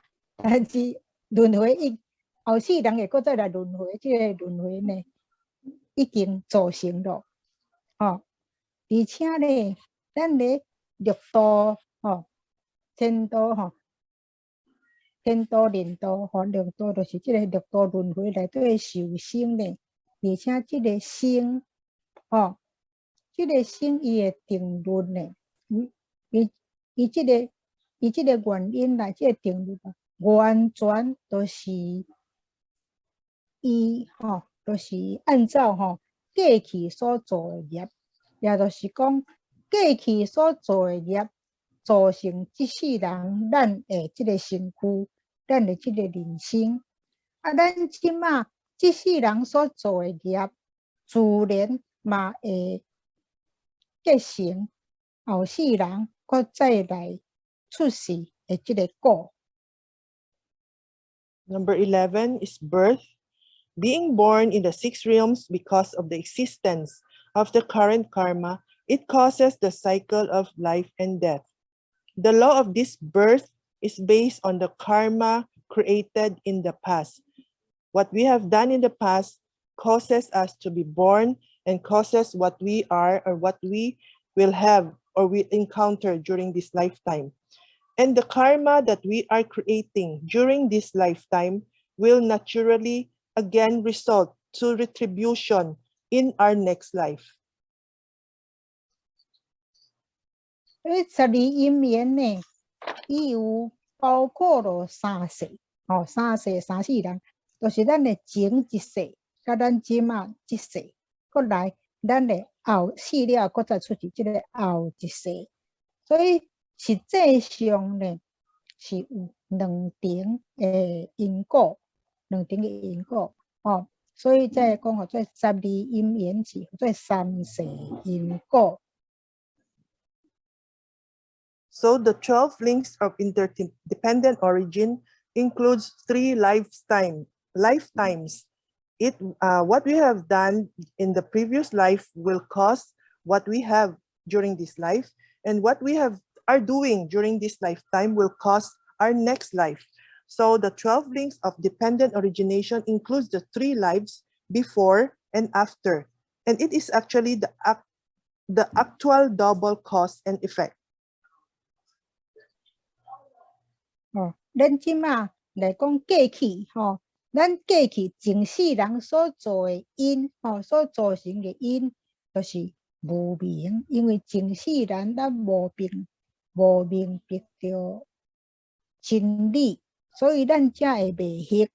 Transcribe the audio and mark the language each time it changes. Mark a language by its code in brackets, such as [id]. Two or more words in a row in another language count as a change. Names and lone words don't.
[nan] 但是轮回后世人会搁再来轮回，即个轮回呢已经造成了，而且呢，咱咧六道天道天道、人道六道就是即个六道轮回内底受生呢，而且即个生即个生伊的定律呢，伊即个原因啦，即个定律完全都是就是按照过去所做的业，也就是讲过去所做的业，造成即世人咱的即个身躯，咱的即个人生。咱即马即世人所做的业，自然嘛会结成后世人搁再来出世的即个果。 [en] Number 11 is birth. Being born in the 6 realms because of the existence of the current karma, it causes the cycle of life and death. The law of this birth is based on the karma created in the past. What we have done in the past causes us to be born and causes what we are or what we will have or will encounter during this lifetime. And the karma that we are creating during this lifetime will naturally again result to retribution in our next life. [nan] 12 因缘呢，伊有包括了3世，3世3世人，就是咱的前一世，甲咱即马即世，搁来咱的后死了，搁再出去即个后一世，所以实际上呢，是有2重的因果，2重的因果，所以再讲叫做12因缘是叫做3世因果。 [en] So the 12 links of interdependent origin includes 3 lifetimes. What we have done in the previous life will cause what we have during this life, and what we are doing during this lifetime will cause our next life. So the 12 links of dependent origination includes the 3 lives before and after, and it is actually the actual double cause and effect. [nan] 咱即马来讲过去， 咱过去前世人所做的因，所造成的因，就是无明。因为前世人咱无明白着真理，所以咱才会迷惑。